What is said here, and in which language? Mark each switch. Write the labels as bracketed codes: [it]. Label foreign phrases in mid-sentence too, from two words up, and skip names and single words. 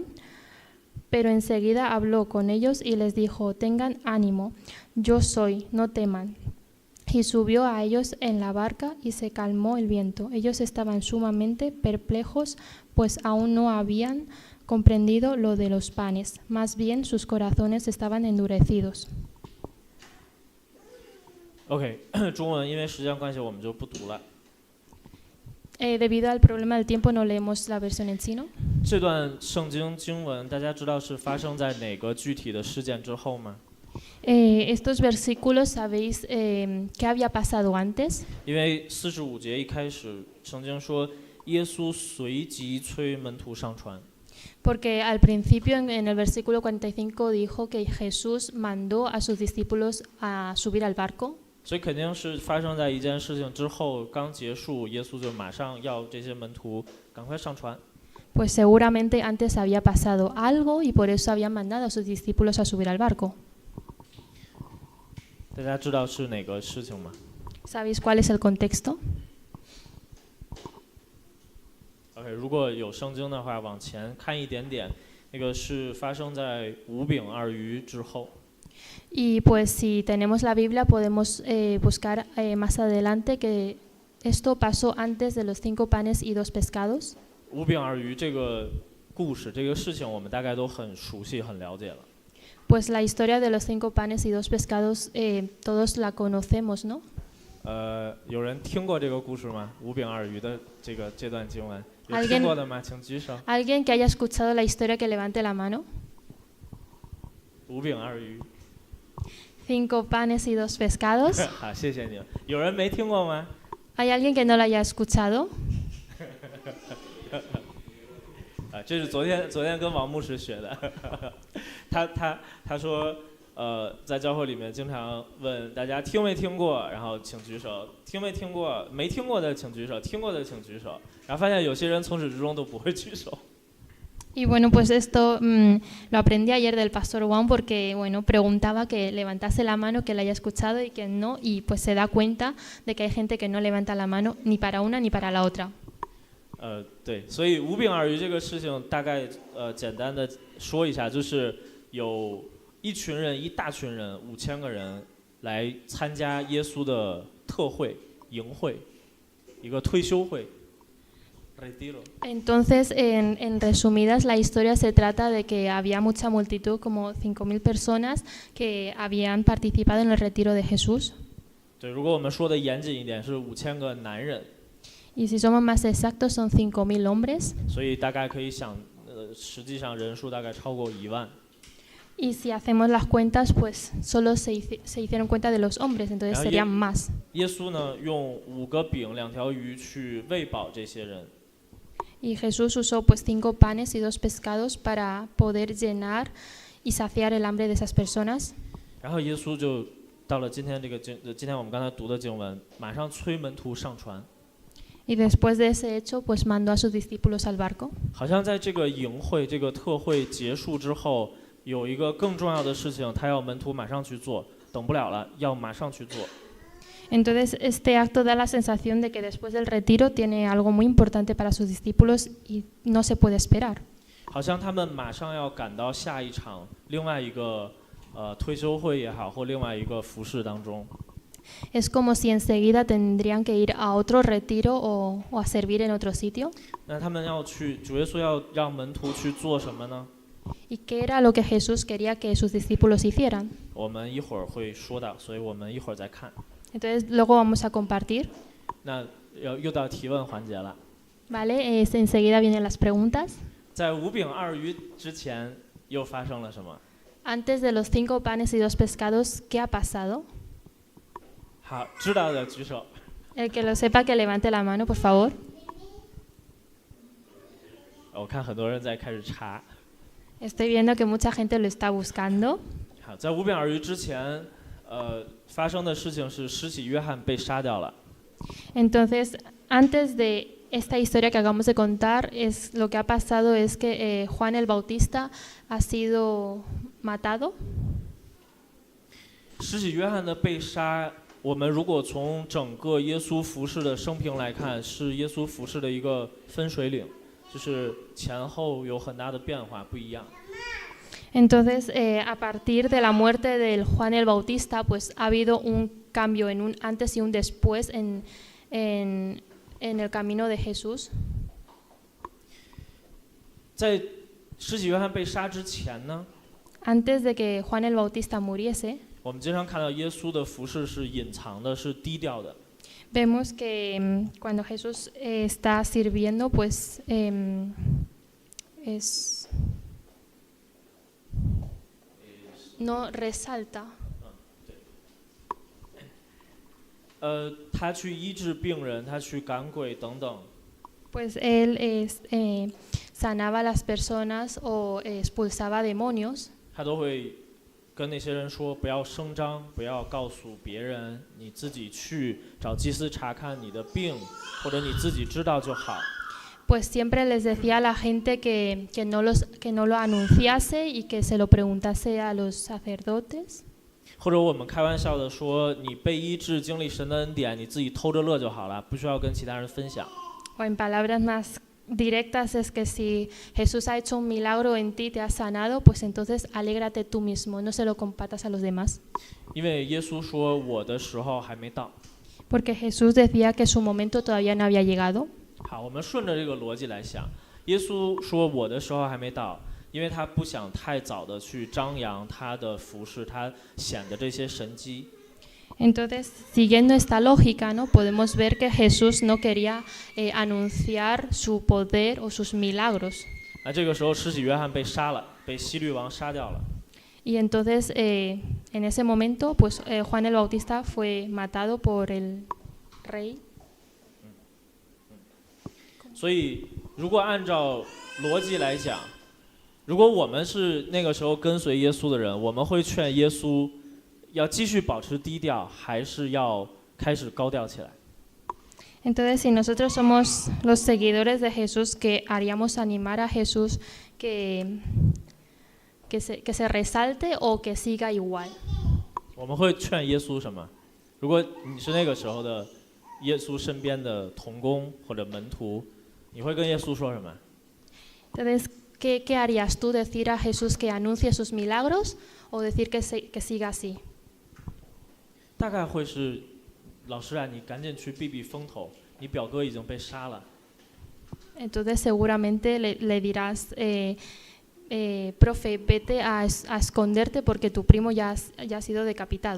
[es] Pero enseguida habló con ellos y les dijo: tengan ánimo, yo soy, no teman. Y subió a ellos en la barca y se calmó el viento. Ellos estaban sumamente perplejos, pues aún no habían comprendido lo de los panes, más bien sus corazones estaban endurecidos. [zh] OK， 中文因为时间关系我们就不读了。 [es] Debido al problema del tiempo no leemos la versión en chino. [zh] 这段圣经经文，大家知道是发生在哪个具体的事件之后吗？ [es] Estos versículos, ¿sabéis qué había pasado antes? [zh] 因为45节一开始，圣经说耶稣随即催门徒上船。 [es] Porque al principio en el versículo 45 dijo que Jesús mandó a sus discípulos a subir al barco. [zh] 所以肯定是发生在一件事情之后，刚结束，耶稣就马上要这些门徒赶快上船。 [es] pues seguramente antes había pasado algo y por eso habían mandado a sus discípulos a subir al barco. [zh] 大家知道是哪个事情吗？ [es] ¿Sabéis cuál es el contexto? [zh] OK， 如果有圣经的话，往前看一点点，那个是发生在五饼二鱼之后。 [es] Y pues si tenemos la Biblia podemos buscar más adelante que esto pasó antes de los 5 panes y 2 pescados. [zh] 五饼二鱼这个故事，这个事情，我们大概都很熟悉、很了解了。 [es] Pues la historia de los 5 panes y 2 pescados todos la conocemos, ¿no? [zh] 有人听过这个故事吗？五饼二鱼的这段经文，有听过的吗？请举手。 [es] ¿Alguien que haya escuchado la historia que levante la mano? [zh] 五饼二鱼。 [es] 5 panes y 2 pescados. [zh] 好，谢谢你。有人没听过吗？ [es] ¿Hay alguien que no la haya escuchado? [zh] 这是昨天跟王牧师学的。他说，在教会里面经常问大家听没听过，然后请举手，听没听过，没听过的请举手，听过的请举手。然后发现有些人从始至终都不会举手。 [es] Y bueno, pues esto lo aprendí ayer del pastor Juan porque bueno, preguntaba que levantase la mano, que la haya escuchado y que no, y pues se da cuenta de que hay gente que no levanta la mano ni para una ni para la otra. [zh] 对，所以五饼二鱼这个事情大概简单的说一下，就是有一群人，一大群人，5000个人来参加耶稣的特会、营会，一个退休会。 [es] Entonces, en resumidas, la historia se trata de que había mucha multitud, como 5000 personas, que habían participado en el retiro de Jesús. [zh] 对，如果我们说的严谨一点，是5000个男人。 [es] Y si somos más exactos, son 5000 hombres. [zh] 所以大概可以想，实际上人数大概超过1万。 [es] Y si hacemos las cuentas, pues solo se hicieron cuenta de los hombres, entonces serían más. [zh] 耶稣呢，用5个饼、2条鱼去喂饱这些人。 [es] Y Jesús usó pues 5 panes y 2 pescados para poder llenar y saciar el hambre de esas personas. [zh] 然后耶稣就到了今天我们刚才读的经文，马上催门徒上船。 [es] Y después de ese hecho, pues mandó a sus discípulos al barco. [zh] 好像在这个营会、这个特会结束之后，有一个更重要的事情，他要门徒马上去做，等不了了，要马上去做。 [es] Entonces, este acto da la sensación de que después del retiro tiene algo muy importante para sus discípulos y no se puede esperar. [zh] 好像他们马上要赶到下一场另外一个退休会也好，或另外一个服事当中。 [es] Es como si enseguida tendrían que ir a otro retiro o a servir en otro sitio. [zh] 那他们要去，主耶稣要让门徒去做什么呢？ [es] ¿Y qué era lo que Jesús quería que sus discípulos hicieran? [zh] 我们一会儿会说到，所以我们一会儿再看。 [es] Entonces, luego vamos a compartir. [zh] 那又到提问环节了。 [es] Vale, enseguida vienen las preguntas. [zh] 在五饼二鱼之前又发生了什么？ [es] Antes de los 5 panes y 2 pescados, ¿qué ha pasado? [zh] 好，知道的举手。 [es] El que lo sepa, que levante la mano, por favor. [zh] 我看很多人在开始查。 [es] Estoy viendo que mucha gente lo está buscando. [zh] 好，在五饼二鱼之前，发生的事情是施洗约翰被杀掉了。 [es] Entonces, antes de esta historia que acabamos de contar, lo que ha pasado es que Juan el Bautista ha sido matado. [zh] 施洗约翰的被杀，我们如果从整个耶稣服事的生平来看，是耶稣服事的一个分水岭，就是前后有很大的变化，不一样。 [es] Entonces, a partir de la muerte del Juan el Bautista, pues ha habido un cambio en un antes y un después en el camino de Jesús. [zh] 在施洗约翰被杀之前呢， [es] Antes de que Juan el Bautista muriese, [zh] 我们经常看到耶稣的服事是隐藏的，是低调的。 [es] vemos que cuando Jesús está sirviendo, pues no resalta. [zh] 他去医治病人，他去赶鬼等等。 [es] Pues él sanaba a las personas o expulsaba demonios. [zh] 他都会跟那些人说，不要声张，不要告诉别人，你自己去找祭司查看你的病，或者你自己知道就好。 [es] pues siempre les decía a la gente que no lo anunciase y que se lo preguntase a los sacerdotes. [zh] 或者我们开玩笑的说，你被医治、经历神的恩典，你自己偷着乐就好了，不需要跟其他人分享。 [es] O en palabras más directas es que si Jesús ha hecho un milagro en ti, te ha sanado, pues entonces alégrate tú mismo, no se lo compartas a los demás. [zh] 因为耶稣说我的时候还没到。 [es] Porque Jesús decía que su momento todavía no había llegado. [zh] 好，我们顺着这个逻辑来想，耶稣说我的时候还没到，因为他不想太早的去张扬他的服事，他显的这些神迹。 [es] Entonces, siguiendo esta lógica, ¿no? Podemos ver que Jesús no quería anunciar su poder o sus milagros. [zh] 那这个时候，施洗约翰被杀了，被希律王杀掉了。 [es] Y entonces, en ese momento, pues Juan el Bautista fue matado por el rey. [zh] 所以，如果按照逻辑来讲，如果我们是那个时候跟随耶稣的人，我们会劝耶稣要继续保持低调，还是要开始高调起来？ [es] Entonces, si nosotros somos los seguidores de Jesús, que haríamos animar a Jesús que se resalte o que siga igual. [zh] 我们会劝耶稣什么？如果你是那个时候的耶稣身边的同工或者门徒，你会跟耶稣说什么？ [es] Entonces, ¿qué harías tú? ¿Decir a Jesús que anuncie sus milagros o decir que siga así? [zh] 大概会是，老师啊，你赶紧去避避风头，你表哥已经被杀了。 [es] Entonces, seguramente le dirás, profe, vete a esconderte porque tu primo ya ha sido decapitado.